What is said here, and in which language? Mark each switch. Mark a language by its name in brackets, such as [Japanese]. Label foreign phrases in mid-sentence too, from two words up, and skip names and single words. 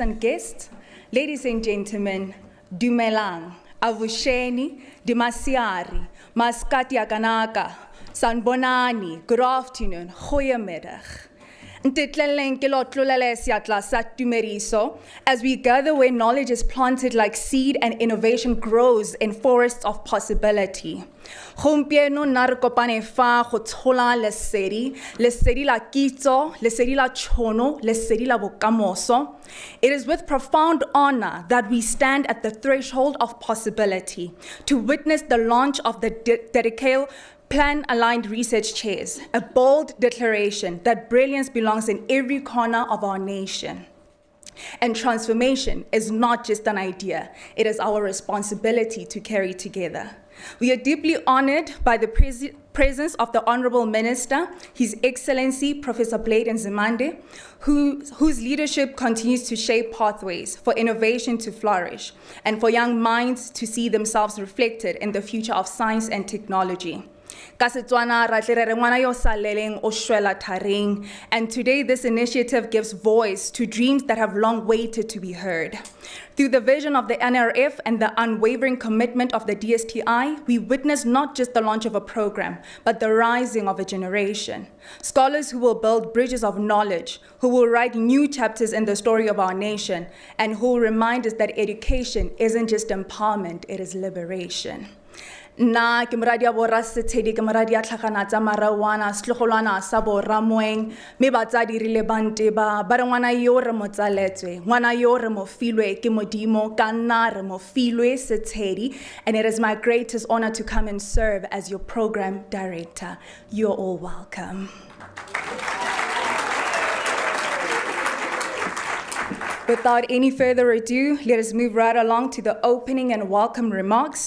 [English] and guests, ladies and gentlemen, [Tswana] dumelang, avusheni, dimasiari, maskati akanaka, sanbonani, [English] good afternoon, goeiemiddag. As we gather where knowledge is planted like seed and innovation grows in forests of possibility. [Tswana] Gompieno na re kopane fa go tshola lesedi la kitso, lesedi la tšhono, lesedi la bokamoso. [English] It is with profound honor that we stand at the threshold of possibility to witness the launch of the Decadal Plan-Aligned Research Chairs, a bold declaration that brilliance belongs in every corner of our nation. And transformation is not just an idea, it is our responsibility to carry together. We are deeply honored by the presence of the Honorable Minister, His Excellency Professor Blade Nzimande, whose leadership continues to shape pathways for innovation to flourish and for young minds to see themselves reflected in the future of science and technology. [Tswana] Ka Setswana ra tle re re ngwana yo saleleng o shwela tharing. [English] And today this initiative gives voice to dreams that have long waited to be heard. Through the vision of the NRF and the unwavering commitment of the DSTI, we witness not just the launch of a program, but the rising of a generation. Scholars who will build bridges of knowledge, who will write new chapters in the story of our nation, and who will remind us that education isn't just empowerment, it is liberation. [Tswana] Na ke moradi a borra setshedi ke moradi a tlhagana tsa marawana setlogolwana sa borra moeng me batsadi rile bante ba re ngwana yo re mo tsaletswe ngwana yo re mo filwe ke modimo ka nna re mo filwe setshedi, [English] and it is my greatest honor to come and serve as your program director. You're all welcome. Without any further ado, let us move right along to the opening and welcome remarks.